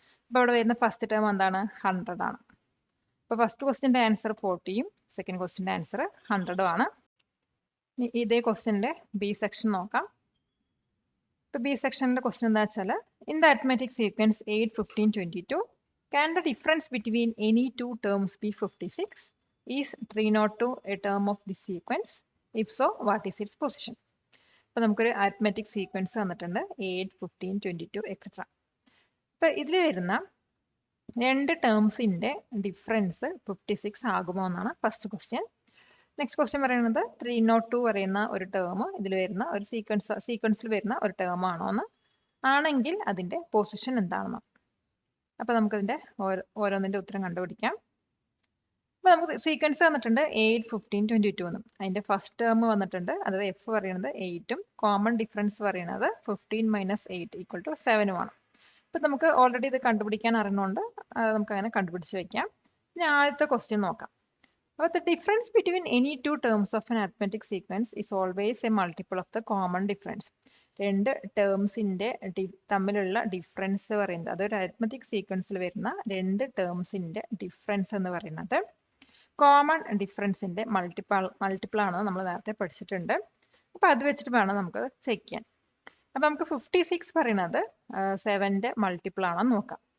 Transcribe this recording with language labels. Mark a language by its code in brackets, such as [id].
[ml] അപ്പോൾ ഇവിടെ വരുന്ന ഫസ്റ്റ് ടേം എന്താണ് 100 ആണ്. അപ്പോൾ ഫസ്റ്റ് ക്വസ്റ്റ്യൻ്റെ ആൻസർ 40യും സെക്കൻഡ് ക്വസ്റ്റ്യൻ്റെ ആൻസർ 100ഉം ആണ്. ഇതേ ക്വസ്റ്റ്യൻ്റെ ബി സെക്ഷൻ നോക്കാം. ഇപ്പോൾ ബി സെക്ഷനിലെ ക്വസ്റ്റ്യൻ എന്താ വെച്ചാൽ [en] In the arithmetic sequence 8, 15, 22 can the difference between any two terms be 56? Is 302 a term of this sequence? If so, what is its position? [ml] അപ്പോൾ നമുക്കൊരു arithmetic sequence തന്നിട്ടുണ്ട് 8, 15, 22 etcetera. അപ്പോൾ ഇതിൽ വരുന്ന രണ്ട് ടേംസിൻ്റെ ഡിഫറൻസ് 56 ആകുമോ എന്നാണ് ഫസ്റ്റ് ക്വസ്റ്റ്യൻ. നെക്സ്റ്റ് ക്വസ്റ്റ്യൻ പറയുന്നത് 302 പറയുന്ന ഒരു ടേം ഇതിൽ വരുന്ന ഒരു സീക്വൻസിൽ വരുന്ന ഒരു ടേം ആണോ എന്ന്, ആണെങ്കിൽ അതിൻ്റെ പൊസിഷൻ എന്താണെന്ന്. അപ്പോൾ നമുക്കതിൻ്റെ ഓരോന്നിൻ്റെ ഉത്തരം കണ്ടുപിടിക്കാം. അപ്പോൾ നമുക്ക് സീക്വൻസ് വന്നിട്ടുണ്ട് 8, 15, 22 എന്നും. അതിൻ്റെ ഫസ്റ്റ് ടേം വന്നിട്ടുണ്ട്, അതായത് എഫ് പറയുന്നത് 8ഉം കോമൺ ഡിഫറൻസ് പറയുന്നത് 15 - 8 ഈക്വൽ ടു 7ഉമാണ്. അപ്പോൾ നമുക്ക് ഓൾറെഡി ഇത് കണ്ടുപിടിക്കാൻ അറിയുന്നതുകൊണ്ട് നമുക്ക് അങ്ങനെ കണ്ടുപിടിച്ച് വയ്ക്കാം. ഇനി ആദ്യത്തെ ക്വസ്റ്റ്യൻ നോക്കാം. [en] അപ്പോൾ the difference between any two terms of an arithmetic sequence is always a multiple of the common difference. [ml] രണ്ട് ടേംസിൻ്റെ തമ്മിലുള്ള ഡിഫറൻസ് പറയുന്നത്, അതൊരു അരിത്മെറ്റിക് സീക്വൻസിൽ വരുന്ന രണ്ട് ടേംസിൻ്റെ ഡിഫറൻസ് എന്ന് പറയുന്നത് കോമൺ ഡിഫറൻസിൻ്റെ മൾട്ടിപ്പിൾ ആണെന്ന് നമ്മൾ നേരത്തെ പഠിച്ചിട്ടുണ്ട്. അപ്പോൾ അത് വെച്ചിട്ട് വേണം നമുക്ക് ചെക്ക് ചെയ്യാൻ. അപ്പോൾ നമുക്ക് 56 പറയുന്നത് 7ൻ്റെ മൾട്ടിപ്പിൾ ആണെന്ന് നോക്കാം.